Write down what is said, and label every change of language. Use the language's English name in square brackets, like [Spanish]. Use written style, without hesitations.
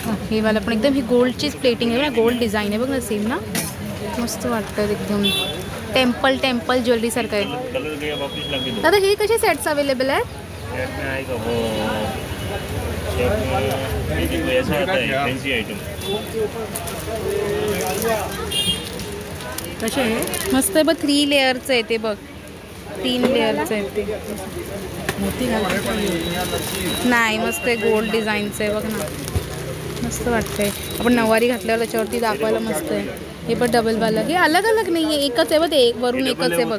[Marathi] ही वाला पण एकदम ही गोल्डचीच प्लेटिंग आहे ना. गोल्ड डिझाईन आहे बघ ना सेम ना. मस्त वाटतं एकदम टेम्पल ज्वेलरी सारखं आहे. दादा हे कसे सेट्स अवेलेबल आहेत. [Hindi] सेट में आएगा वो सेट में ये देखो ऐसा आता है फैंसी आइटम [Marathi] कसे आहे मस्त आहे बघ 3 लेअरचं आहे ते बघ 3 लेअरचं आहे ते मोती घालायची नाही मस्त आहे गोल्ड डिझाईनचं आहे बघ ना मस्त वाटतंय आपण नऊवारी घातल्यावर त्याच्यावरती दाखवायला मस्त आहे हे पण डबल वाला हे [Hindi] अलग अलग [Marathi] नाही आहे एकच आहे बघ एक वरून एकच आहे बघ